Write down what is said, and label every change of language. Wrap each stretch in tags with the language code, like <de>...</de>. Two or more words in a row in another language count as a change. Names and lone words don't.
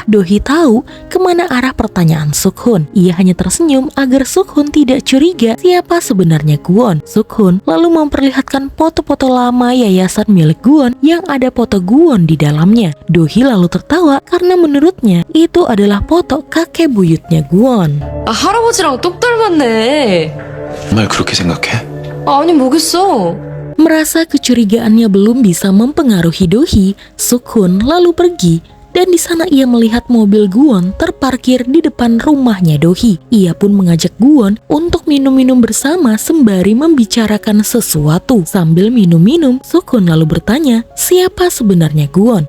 <id>Do-hee tahu kemana arah pertanyaan Suk-hun. Ia hanya tersenyum agar Suk-hun tidak curiga siapa sebenarnya Gwon. Suk-hun lalu memperlihatkan foto-foto lama yayasan milik Gwon yang ada foto Gwon di dalamnya. Do-hee lalu tertawa karena menurutnya itu adalah foto kakek buyutnya Gwon.</id> <ko>아, 할아버지랑 똑 닮았네. 정말 그렇게 생각해? 아니 뭐겠어.</ko> <id>Merasa kecurigaannya belum bisa mempengaruhi Dohee, Suk-hoon lalu pergi. Dan di sana ia melihat mobil Gwon terparkir di depan rumahnya Dohee. Ia pun mengajak Gwon untuk minum-minum bersama sembari membicarakan sesuatu. Sambil minum-minum, Suk-hoon lalu bertanya, siapa sebenarnya Gwon?</id>